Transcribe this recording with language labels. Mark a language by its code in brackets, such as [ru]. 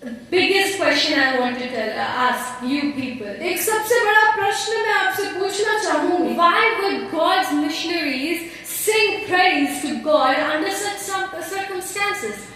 [en] Biggest question I want to ask you people. [hi] एक सबसे बड़ा प्रश्न मैं आपसे पूछना चाहूंगी, [en] why would God's missionaries sing praise to God under such circumstances?